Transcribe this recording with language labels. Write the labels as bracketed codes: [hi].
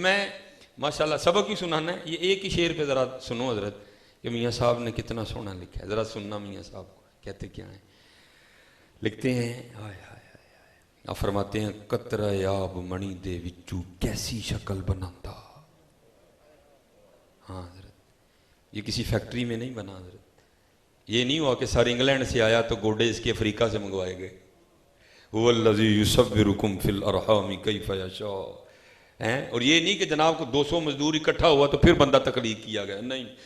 [ur] میں ماشاءاللہ سبق ہی سنانا ہے، یہ ایک ہی شعر پہ ذرا سنو حضرت کہ میاں صاحب نے کتنا سونا لکھا ہے. ذرا سننا میاں صاحب کو کہتے کیا ہیں. لکھتے ہیں آپ فرماتے ہیں [pa] قطرہ آب منی دے وچو کیسی شکل بناتا. [ur] ہاں حضرت، یہ کسی فیکٹری میں نہیں بنا حضرت. یہ نہیں ہوا کہ سر انگلینڈ سے آیا تو گوڈے اس کے افریقہ سے منگوائے گئے. [ar] هو الذی یصورکم فی الارحام کیف یشاء. [ur] اور یہ نہیں کہ جناب کو 200 مزدور اکٹھا ہوا تو پھر بندہ تخلیق کیا گیا، نہیں.